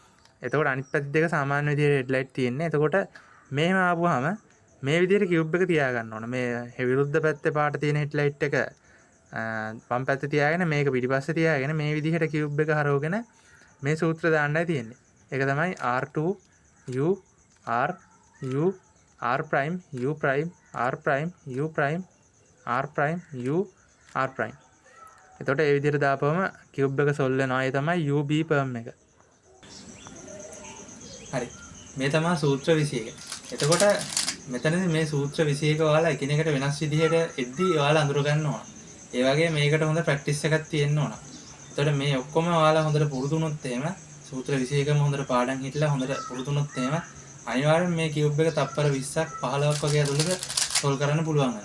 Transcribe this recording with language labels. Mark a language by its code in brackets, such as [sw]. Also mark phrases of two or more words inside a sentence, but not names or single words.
[si] එතකොට අනිත් පැති දෙක සාමාන්‍ය විදිහට හෙඩ්ලයිට් තියෙන්නේ. එතකොට මෙහෙම ආපුවාම මේ විදිහට කියුබ් එක තියාගන්න ඕන. මේ විරුද්ධ පැත්තේ පාට තියෙන හෙඩ්ලයිට් එක වම් පැත්තේ තියාගෙන මේක පිටිපස්සේ තියාගෙන මේ විදිහට කියුබ් එක හරවගෙන මේ සූත්‍ර දාන්නයි තියෙන්නේ. ඒක තමයි [en] R2 U R U R prime U prime R prime U prime R prime U R prime. [si] එතකොට ඒ විදිහට දාපුවම කියුබ් එක සොල්ව් වෙනවා. ඒ තමයි UB perm එක. හරි. මේ තමයි සූත්‍ර 21. එතකොට මෙතනදී මේ සූත්‍ර 21 ඔයාලා එකිනෙකට වෙනස් විදිහට එද්දී ඔයාලා අඳුර ගන්න ඕන. ඒ වගේ මේකට හොඳ ප්‍රැක්ටිස් එකක් තියෙන්න ඕන. එතකොට මේ ඔක්කොම ඔයාලා හොඳට පුරුදු වුණොත් එහෙම සූත්‍ර 21ම හොඳට පාඩම් හිටලා හොඳට පුරුදු වුණොත් එහෙම අනිවාර්යෙන් මේ කියුබ් එක තප්පර 20ක් 15ක් වගේ ඇතුළත සොල්ව් කරන්න පුළුවන් වෙනවා.